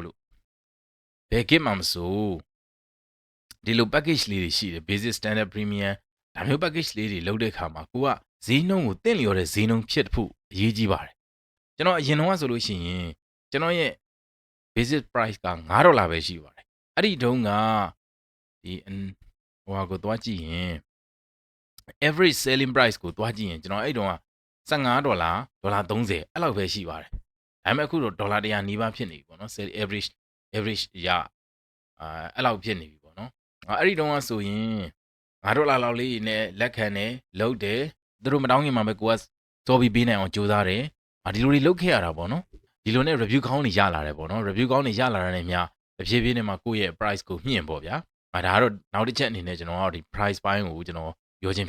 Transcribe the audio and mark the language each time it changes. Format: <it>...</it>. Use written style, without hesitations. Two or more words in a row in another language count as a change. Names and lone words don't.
<my>လို့ဘယ် gig မှာမဆိုဒီလို package လေးတွေရှိတယ်</my> <en>basic standard premium</en> <my>ဒါမျိုး package လေးတွေလုပ်တဲ့အခါမှာကိုကဈေးနှုန်းကိုတင့်လျော်တဲ့ဈေးနှုန်းဖြစ်ဖို့အရေးကြီးပါတယ်ကျွန်တော်အရင်တော့ဆိုလို့ရှိရင်ကျွန်တော်ရဲ့</my> <en>basic price</en> <my>က$5ပဲရှိပါတယ်အဲ့ဒီတုန်းကဒီဟိုဟာကိုသွားကြည့်ရင်</my> <en>average selling price</en> <my>ကိုသွားကြည့်ရင်ကျွန်တော်အဲ့တုန်းက 15ဒေါ်လာ30အဲ့လောက်ပဲရှိပါတယ်ဒါပေမဲ့အခုတော့ဒေါ်လာ100နီးပါးဖြစ်နေပြီပေါ့နော်</my> <en>sell average</en> <my>ရအဲ့လောက်ဖြစ်နေပြီပေါ့နော်အဲ့ဒီတုန်းကဆိုရင်$5လောက်လေးနဲ့လက်ခံတယ်လုတ်တယ်သူတို့မတောင်းခင်မှာပဲကိုကစောပြီးပေးနိုင်အောင်ကြိုးစားတယ်ဒီလိုတွေလုတ်ခဲ့ရတာပေါ့နော်ဒီလိုနဲ့ review ကောင်းနေရလာတယ်ပေါ့နော် review ကောင်းနေရလာတဲ့မြတဖြည်းဖြည်းနဲ့မှကိုယ့်ရဲ့ price ကိုမြင့်ပေါ့ဗျာဒါကတော့နောက်တစ်ချက်အနေနဲ့ကျွန်တော်ကဒီ price ပိုင်းကိုကျွန်တော်ပြောခြင်း</my>